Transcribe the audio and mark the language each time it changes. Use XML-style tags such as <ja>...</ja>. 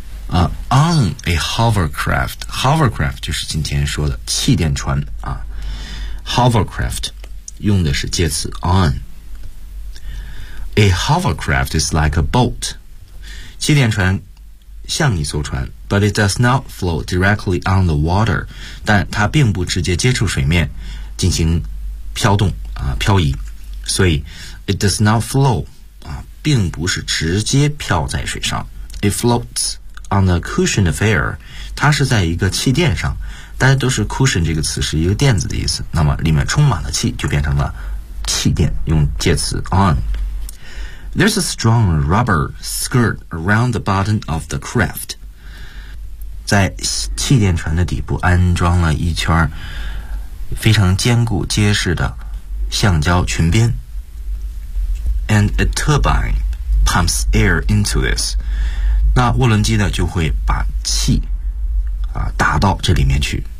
<en>On a hovercraft, hovercraft</en> <zh>就是今天说的气垫船啊。</zh> <en>Hovercraft</en> <zh>用的是介词</zh> <en>on。A hovercraft is like a boat.</en> <zh>气垫船像一艘船</zh> <en>but it does not float directly on the water.</en> <zh>但它并不直接接触水面进行飘动啊，漂移。所以</zh> <en>it does not float</en> <zh>啊，并不是直接飘在水上。</zh> <en>It floats on a cushion of air.</en> <zh>它是在一个气垫上。大家都是 cushion 这个词是一个垫子的意思，那么里面充满了气就变成了气垫，用介词 on。</zh> <en>There's a strong rubber skirt around the bottom of the craft.</en> <zh>在气垫船的底部安装了一圈非常坚固结实的橡胶裙边。</zh> <en>And a turbine pumps air into this.</en> <zh>那涡轮机呢就会把气啊打到这里面去。</zh>